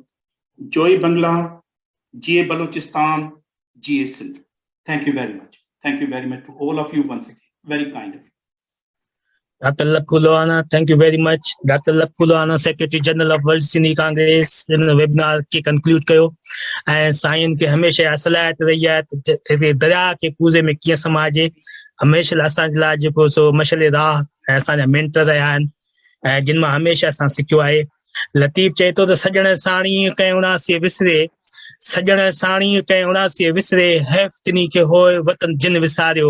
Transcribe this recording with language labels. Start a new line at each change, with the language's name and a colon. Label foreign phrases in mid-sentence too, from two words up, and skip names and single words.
English: Joy Bangla, GA Balochistan, GA Sindh. Thank you very much. Thank you very much to all of you once again. Very kind of you. Dr. Lakhulana, thank you very much. Dr. Lakhulana, Secretary General of World Sindhi Congress, in the webinar
Sindhi: के conclude कयो. ऐं साईं के हमेशा असलायत रही है त दरिया के पूजे में कीअं समाजे हमेशा असांजे लाइ जेको सो मशले राह ऐं असांजा मेंटर रहिया आहिनि ऐं जिन मां हमेशा असां सिखियो आहे. लतीफ़ चए थो त सजण साणी कंहिं उणासीअ विसरे सजण साणी कंहिं उणासीअ विसरे हैफ़्तनी खे होए वतन जिन विसारियो.